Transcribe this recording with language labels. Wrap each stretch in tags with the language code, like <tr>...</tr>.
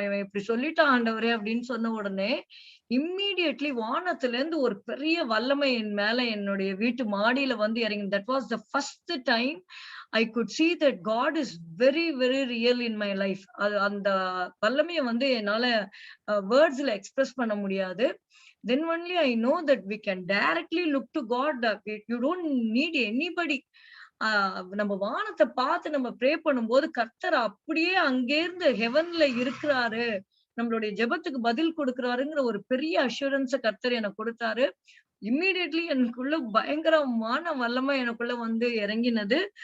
<ta>இவன் இப்படி சொல்லிட்டான் ஆண்டவரே அப்படின்னு சொன்ன உடனே, இம்மீடியட்லி வானத்துல இருந்து ஒரு பெரிய வல்லமை என் மேல என்னுடைய வீட்டு மாடியில வந்து இறங்கினது.</ta> <en>That was the first time I could see that God is very, very real in my life.</en> <ta>அது அந்த வல்லமைய வந்து என்னால வேர்ட்ஸ்ல எக்ஸ்பிரஸ் பண்ண முடியாது.</ta> <en>Then only I know that we can directly look to God. You don't need anybody.</en> <ta>நம்ம வானத்த பார்த்து நம்ம pray பண்ணும்போது, கர்த்தர் அப்படியே அங்கேருந்து ஹெவன்ல இருக்கிறாரு. நம்மளுடைய ஜெபத்துக்கு பதில் குடுக்குறாருங்கிற ஒரு பெரிய அஷ்யூரன்ஸ கர்த்தர் எனக்கு குடுத்தாரு. இம்மீடியட்லி எனக்குள்ள பயங்கரமான வல்லமை எனக்குள்ள வந்து இறங்கினது.</ta>